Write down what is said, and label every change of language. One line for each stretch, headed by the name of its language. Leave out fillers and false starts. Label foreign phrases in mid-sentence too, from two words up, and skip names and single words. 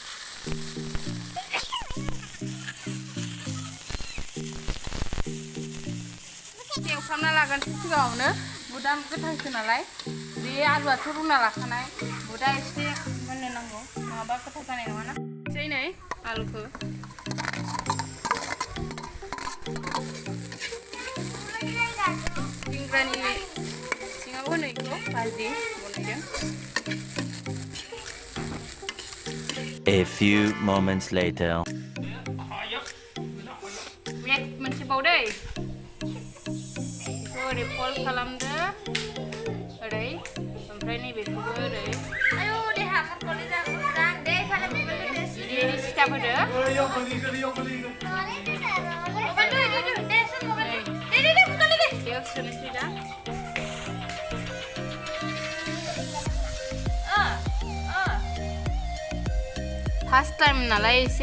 Bodo: एवफ्रामना लागोनसै सिगाङावनो बुदा गोथांसो नालाय बे आलुआथ' रुना लाखानाय बुदा एसे मोननो नांगौ नङाबा गोथाव जानाय नङाना एसे नै आलुखौ सिंग्रानि सिङाव होनायखौ भाजि बनायदों
English: A few moments later
Bodo: मोनसे बावदै ओरै फल खालामदो ओरै ओमफ्राय नैबेखौबो ओरै आयौ देहा खरख'लि जागोन दे खालाम बिदि सिथाब होदो बेयाव सोनोसै दा
English: first time
Bodo: नालाय एसे